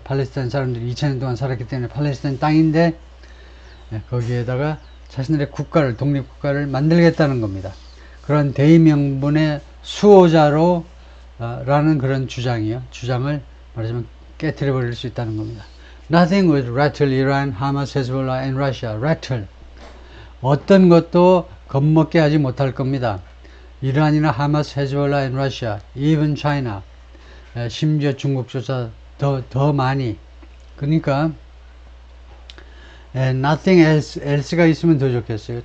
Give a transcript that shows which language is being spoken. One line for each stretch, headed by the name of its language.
Korean: 팔레스타인 사람들이 2000년 동안 살았기 때문에 팔레스타인 땅인데 거기에다가 자신들의 국가를, 독립국가를 만들겠다는 겁니다. 그런 대의명분의 수호자로 라는 그런 주장을 말하자면 깨트려 버릴 수 있다는 겁니다.
English: Nothing would rattle Iran, Hamas, Hezbollah and Russia. rattle.
Korean: 어떤 것도 겁먹게 하지 못할 겁니다. 이란이나 하마스, 헤즈볼라
English: and Russia, even China.
Korean: 심지어 중국조차 더 많이. 그러니까
English: nothing else
Korean: 가 있으면 더 좋겠어요.